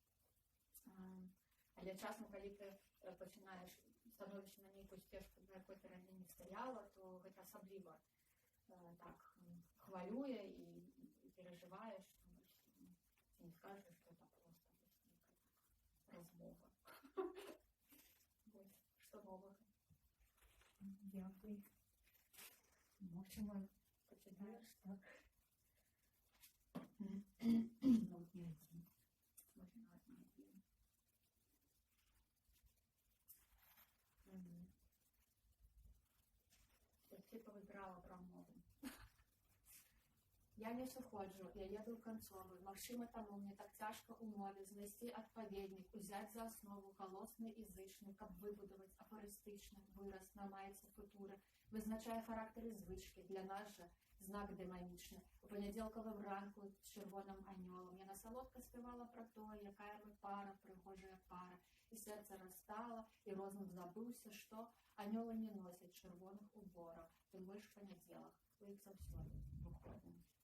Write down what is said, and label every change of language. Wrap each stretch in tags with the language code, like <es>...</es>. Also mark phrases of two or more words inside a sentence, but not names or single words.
<be>Але часам, калі ты пачынаеш становішся на нейкую сцежку, на якой ты раней не стаяла, то гэта асабліва так хвалюе і перажываеш, не скажаш, што это проста размова. Што новага?</be> <uk>Дякую. Максимум почитаєш, так? Я повибирала промову.</uk> <be>Я не сыходжу, я еду в канцовую. Магчыма, таму мне так цяжка ў мове знайсці адпаведнік, узяць за аснову галосны і зычны, каб выбудаваць афарыстычны выраз на маіцы футуры, вызначае характары звычкі, для нас жа знак дэманічны. У панядзелкавым ранку з чырвоным анёлам яна салодка спявала пра тое, якая мы пара, прыгожая пара, і сэрца растала, і розум забыўся, што анёлы не носяць чырвоных убораў, тым больш панядзелак, у іх заўсёды выходным.</be>